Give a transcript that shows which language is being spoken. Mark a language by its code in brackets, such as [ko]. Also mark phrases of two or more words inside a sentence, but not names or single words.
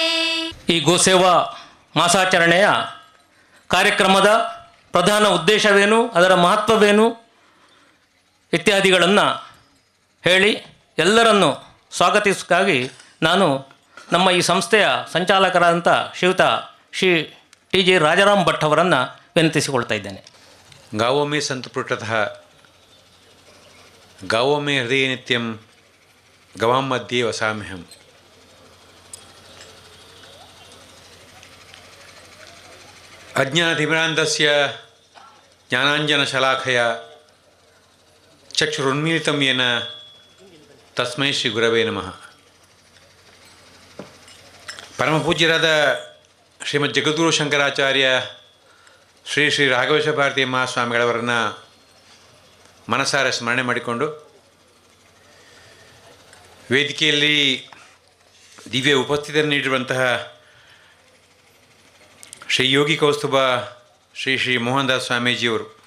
[kn] ಈ ಗೋಸೇವಾ ಮಾಸಾಚರಣೆಯ ಕಾರ್ಯಕ್ರಮದ ಪ್ರಧಾನ ಉದ್ದೇಶವೇನು, ಅದರ ಮಹತ್ವವೇನು ಇತ್ಯಾದಿಗಳನ್ನು ಹೇಳಿ ಎಲ್ಲರನ್ನು ಸ್ವಾಗತಿಸಕ್ಕಾಗಿ ನಾನು ನಮ್ಮ ಈ ಸಂಸ್ಥೆಯ ಸಂಚಾಲಕರಾದಂಥ ಶ್ರೀಯುತ ಶ್ರೀ ಟಿ.ಜಿ. ರಾಜಾರಾಮ್ ಭಟ್ ಅವರನ್ನು ವಿನಂತಿಸಿಕೊಳ್ತಾ ಇದ್ದೇನೆ. [sa] गावों में संत पृष्ठतः गावों में हृदय नित्यं गवां मध्ये वसाम्यहम्. अज्ञानतिमिरान्धस्य ज्ञानाञ्जनशलाखया चक्षुरुन्मीलितं येन तस्मै ಶ್ರೀ ಗುರವೇ ನಮಃ. [kn] ಪರಮಪೂಜ್ಯರಾದ ಶ್ರೀಮದ್ ಜಗದ್ಗುರು ಶಂಕರಾಚಾರ್ಯ ಶ್ರೀ ಶ್ರೀ ರಾಘವೇಶ್ವರ ಭಾರತಿ ಮಹಾಸ್ವಾಮಿಗಳವರನ್ನು ಮನಸಾರೆ ಸ್ಮರಣೆ ಮಾಡಿಕೊಂಡು ವೇದಿಕೆಯಲ್ಲಿ ದಿವ್ಯ ಉಪಸ್ಥಿತಿಯನ್ನು ನೀಡಿರುವಂತಹ ಶ್ರೀ ಯೋಗಿ ಕೌಸ್ತುಭ ಶ್ರೀ ಶ್ರೀ ಮೋಹನ್ ದಾಸ್ ಸ್ವಾಮೀಜಿಯವರು